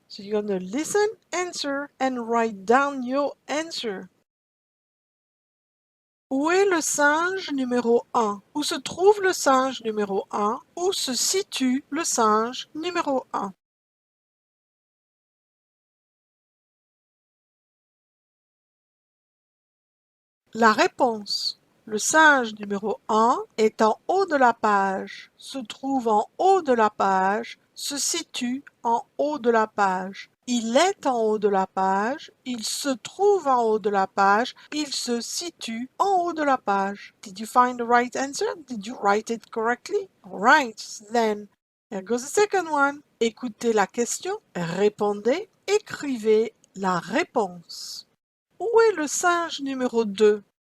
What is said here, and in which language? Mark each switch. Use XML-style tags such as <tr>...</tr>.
<en>So you're going to listen, answer, and write down your answer.</en> <fr>Où est le singe numéro 1? Où se trouve le singe numéro 1? Où se situe le singe numéro 1? La réponse. Le singe numéro 1 est en haut de la page, se trouve en haut de la page, se situe en haut de la page. Il est en haut de la page, il se trouve en haut de la page, il se situe en haut de la page.</fr> <en>Did you find the right answer? Did you write it correctly? All right, then here goes the second one.</en> <fr>Écoutez la question, répondez, écrivez la réponse. Où est le singe numéro 2?</fr>